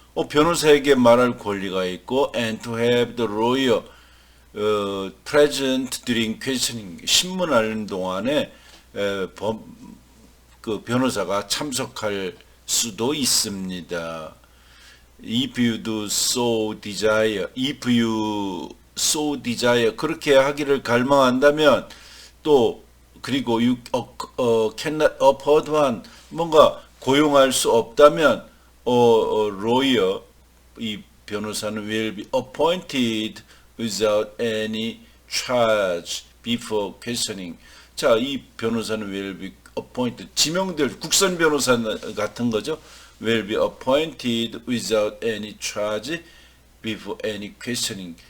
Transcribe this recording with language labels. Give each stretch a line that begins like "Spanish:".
Korean: 변호사에게 말할 권리가 있고
English: and to have the lawyer present during questioning.
Korean: 신문하는 동안에 그 변호사가 참석할 수도 있습니다.
English: If you do so desire,
Korean: 그렇게 하기를 갈망한다면 또 그리고
English: you cannot afford one,
Korean: 뭔가 고용할 수 없다면
English: lawyer,
Korean: 이 변호사는
English: will be appointed without any charge before questioning.
Korean: 자, 이 변호사는
English: will be appointed,
Korean: 지명될 국선 변호사 같은 거죠.
English: will be appointed without any charge before any questioning.